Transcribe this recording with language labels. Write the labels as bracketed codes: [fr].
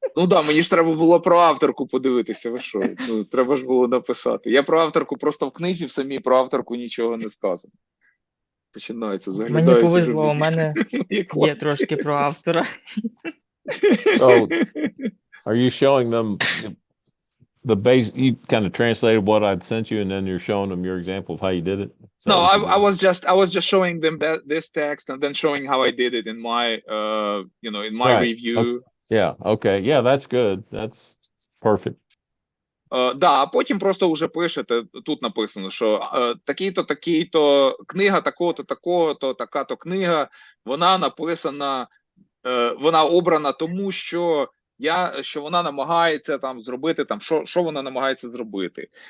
[uk] Мені ж треба було про авторку подивитися, ви що? Треба ж було написати. Я про авторку просто в книзі в самій про авторку нічого не сказано. Починається, заглядаючи. Мені повезло, у мене є трошки про автора. [en] Are you showing them the base? You kind of translated what I'd sent you, and then you're showing them your example of how you did it? Is that No, what you did? I was just showing them this text and then showing how I did it in my in my Right. review. Yeah. Okay. Yeah, that's good. That's perfect. [uk] Да, а потім просто вже пишете, тут написано, що такий-то, такий-то, книга такого-то, такого-то, така-то книга, вона написана, вона обрана тому, що вона намагається там зробити, там, що вона намагається зробити.